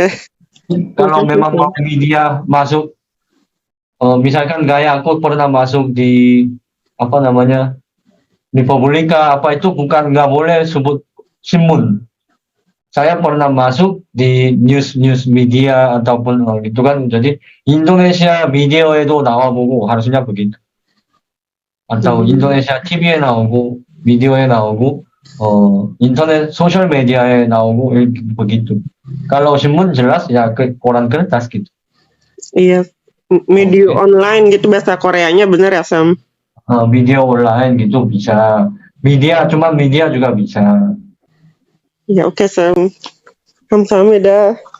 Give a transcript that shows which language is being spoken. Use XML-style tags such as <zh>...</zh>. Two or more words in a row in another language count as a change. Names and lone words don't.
<id>Kalau memang mau media masuk, misalkan kayak aku pernah masuk di apa namanya di Publika apa itu, bukan nggak boleh sebut Sinmun. Saya pernah masuk di</id> <en>news media</en> <id>ataupun gitu kan, jadi Indonesia</id> <ko>미디어에도 나와보고</ko> <id>harusnya begitu, atau Indonesia</id> <ko>TV에 나오고 미디어에 나오고 인터넷 소셜 메디a에 나오고</ko> <id>begitu. Kalau Sinmun jelas ya ke koran kertas gitu. Iya, media online gitu bahasa Koreanya, bener ya Sam? Video online gitu bisa, media cuma media juga bisa. Ya oke Sam, kamsahamnida.</id>